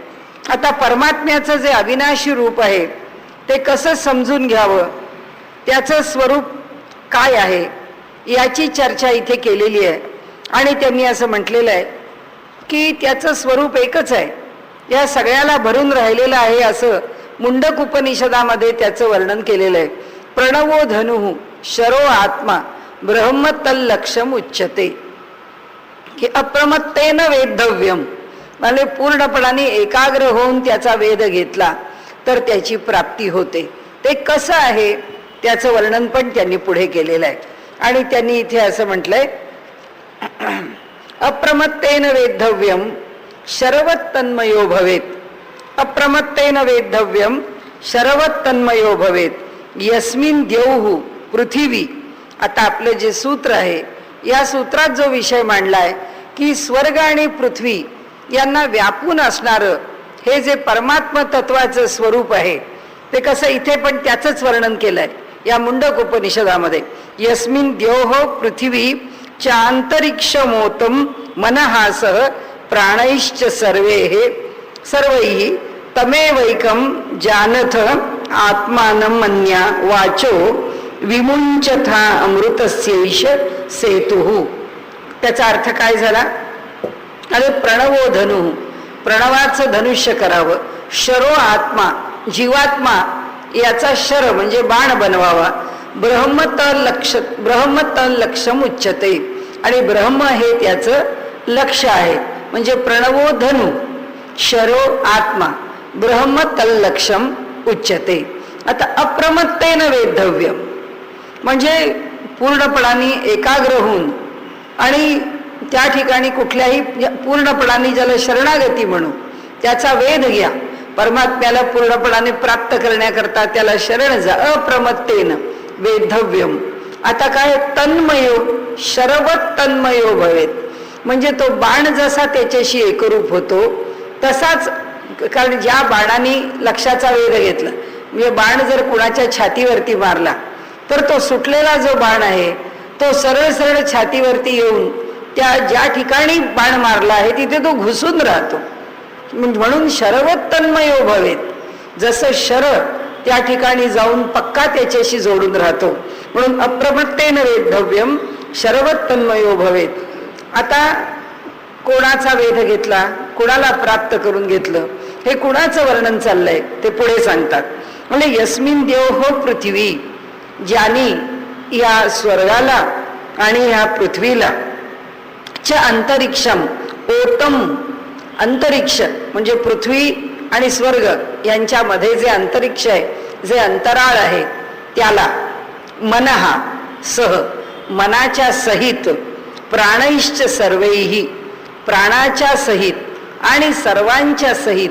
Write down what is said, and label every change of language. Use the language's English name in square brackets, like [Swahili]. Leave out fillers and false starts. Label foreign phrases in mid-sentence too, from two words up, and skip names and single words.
[Marathi] आता परमात्म्याचं जे अविनाशी रूप आहे ते कसं समजून घ्यावं, त्याचं स्वरूप काय आहे याची चर्चा इथे केलेली आहे. आणि त्यांनी असं म्हटलेलं आहे की त्याचं स्वरूप एकच आहे, या सगळ्याला भरून राहिलेलं आहे, असं मुंडक उपनिषदामध्ये त्याचं वर्णन केलेलं आहे. [Sanskrit] प्रणवो धनुः शरो आत्मा ब्रह्मतल्लक्षम उच्यते, की अप्रमत्तेन वेद्धव्यम. [Marathi] म्हणजे पूर्णपणाने एकाग्र होऊन त्याचा वेध घेतला तर त्याची प्राप्ती होते. ते कसं आहे त्याचं वर्णन पण त्यांनी पुढे केलेलं आहे. आणि त्यांनी इथे असं म्हटलंय, [Sanskrit] अप्रमत्तेन वेद्धव्यम शरवत्तन्मयो भवेत. अप्रमत्तेन वेद्धव्यम शरवत्तन्मयो भवेत. यस्मिन द्यौः पृथिवी. [Marathi] आता आपलं जे सूत्र आहे या सूत्रात जो विषय मांडलाय की स्वर्ग आणि पृथ्वी यांना व्यापून असणारं हे जे परमात्म तत्वाचं स्वरूप आहे ते कसं, इथे पण त्याचंच वर्णन केलंय या मुंडक उपनिषदामध्ये. [Sanskrit] यस्मिन द्योः पृथिवी चांतरिक्षमोतम मनहासह प्राणैश्च सर्वैः तमेवैकं जानथ आत्मानं मन्या वाचो विमुंचथा अमृतस्यैष सेतुः. [Marathi] त्याचा अर्थ काय झाला? अरे [Sanskrit] प्रणवो धनु, [Marathi] प्रणवाचं धनुष्य करावं. [Sanskrit] शरो आत्मा, [Marathi] जीवात्मा याचा शर म्हणजे बाण बनवावा. [Sanskrit] ब्रह्मतल लक्षम उच्यते, [Marathi] आणि ब्रह्म हे त्याचं लक्ष आहे. म्हणजे [Sanskrit] प्रणवो धनु शरो आत्मा ब्रह्मतल लक्षम उच्यते. [Marathi] आता [Sanskrit] अप्रमत्तेन वेद्धव्यम [Marathi] म्हणजे पूर्णपणाने एकाग्र होऊन आणि त्या ठिकाणी कुठल्याही पूर्णपणाने ज्याला शरणागती म्हणू त्याचा वेध घ्या. परमात्म्याला पूर्णपणाने प्राप्त करण्याकरता त्याला शरण जा. [Sanskrit] अप्रमत्तेन वेद्धव्यम. [Marathi] आता काय? [Sanskrit] तन्मयो शरवत तन्मयो भवेत. [Marathi] म्हणजे तो बाण जसा त्याच्याशी एकरूप होतो तसाच, कारण ज्या बाणाने लक्षाचा वेध घेतला, म्हणजे बाण जर कुणाच्या छातीवरती मारला तर तो सुटलेला जो बाण आहे तो सरळ सरळ छातीवरती येऊन त्या ज्या ठिकाणी बाण मारला आहे तिथे तो घुसून राहतो. [Sanskrit] म्हणून शरवत तन्मयो भवेत. [Marathi] जसं शर त्या ठिकाणी जाऊन पक्का त्याच्याशी जोडून राहतो, म्हणून [Sanskrit] अप्रमत्तेन वेद्धव्यम शरवत तन्मयो भवेत. [Marathi] आता कोणाचा वेध घेतला, कुणाला प्राप्त करून घेतलं, हे कुणाचं वर्णन चाललंय ते पुढे सांगतात. म्हणजे [Sanskrit] यस्मिन द्योः पृथ्वी, [Marathi] ज्यानी या स्वर्गाला आणि या पृथ्वीला [Sanskrit] च अंतरिक्षम ओतम, [Marathi] अंतरिक्ष म्हणजे पृथ्वी आणि स्वर्ग यांच्यामध्ये जे अंतरिक्ष आहे, जे अंतराळ आहे, त्याला [Sanskrit] मनहा सह, [Marathi] मनाच्या सहित, [Sanskrit] प्राणैश्च सर्वैहि, [Marathi] प्राणाच्या सहित आणि सर्वांच्या सहित.